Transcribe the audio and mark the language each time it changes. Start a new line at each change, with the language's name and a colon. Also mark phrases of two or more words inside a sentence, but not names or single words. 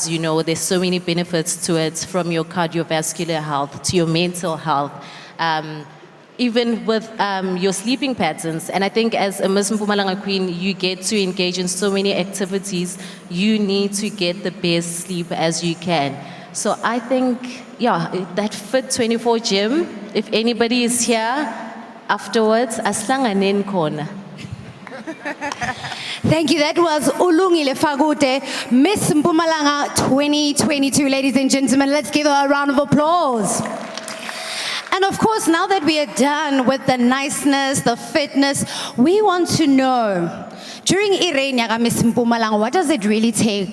English: There's so many benefits to it, from your cardiovascular health to your mental health, even with your sleeping patterns. And I think as a Miss Mpumalanga Queen, you get to engage in so many activities. You need to get the best sleep as you can. So I think, that Fit 24 gym, if anybody is here afterwards,
North Ndebele: aslanganen khona.
English: Thank you. That was Ulungile Fagute, Miss Mpumalanga 2022. Ladies and gentlemen, let's give her a round of applause. And of course, now that we are done with the niceness, the fitness, we want to know, during Irene Miss Mpumalanga, what does it really take?